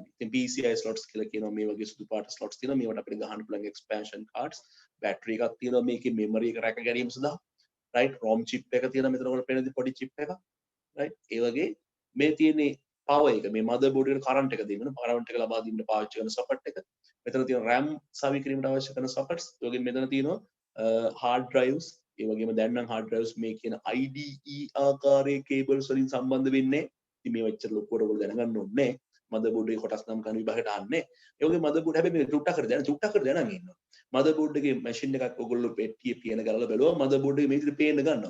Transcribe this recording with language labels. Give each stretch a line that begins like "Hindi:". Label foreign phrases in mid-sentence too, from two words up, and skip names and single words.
Sinhala: ඉතින් PCI slots කියලා කියනවා, මේ වගේ සුදු පාට slots තියෙනවා. මේවට අපිට ගහන්න පුළුවන්
English: expansion cards,
Sinhala: battery එකක් තියෙනවා මේකේ, memory එක රැක ගැනීම සඳහා. right.
English: ROM chip
Sinhala: එක තියෙනවා මෙතන ඔයාලට පේනදී පොඩි chip එකක්. right. ඒ වගේ මේ තියෙන්නේ power එක, මේ motherboard එකට current එක දෙන්න, current එක ලබා දෙන්න පාවිච්චි කරන socket එක. මෙතන තියෙන RAM සවි කිරීමට අවශ්‍ය කරන sockets. ඒ වගේම මෙතන තියෙනවා
English: hard drives.
Sinhala: ඒ වගේම දැන් නම්
English: hard drives
Sinhala: මේ කියන IDE ආකාරයේ cables වලින් සම්බන්ධ වෙන්නේ. ඉතින් මේ වෙච්චර ලොකුවට ඔයගොල්ලෝ දැනගන්න ඕනේ. මදර්බෝඩ් එකේ කොටස් නම් කරන විභාගයට අහන්නේ. ඒ වගේ මදර්බෝඩ් හැබැයි මේ චුට්ටක් කර දැනන් ඉන්නවා. මදර්බෝඩ් එකේ මැෂින් එකක් ඔයගොල්ලෝ පෙට්ටිය පියන ගලලා බලුවා මදර්බෝඩ් එකේ මේ විදිහට පේන්න ගන්නවා.